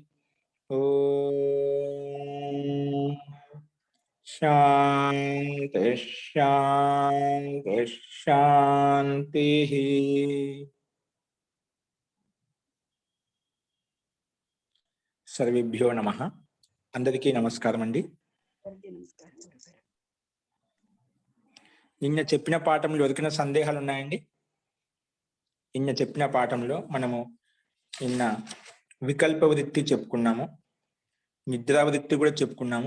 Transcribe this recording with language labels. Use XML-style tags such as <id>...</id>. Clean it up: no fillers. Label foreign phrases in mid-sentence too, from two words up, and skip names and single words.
<sa>ओम शांति शांति शांति। सर्वेभ्यो नमः।</sa> <te>అందరికీ నమస్కారం అండి। నిన్న చెప్పిన పాఠంలో దొరికిన సందేహాలు ఉన్నాయండి? నిన్న చెప్పిన పాఠంలో మనము నిన్న వికల్ప వృత్తి చెప్పుకున్నాము, నిద్రా వృత్తి కూడా చెప్పుకున్నాము.</te>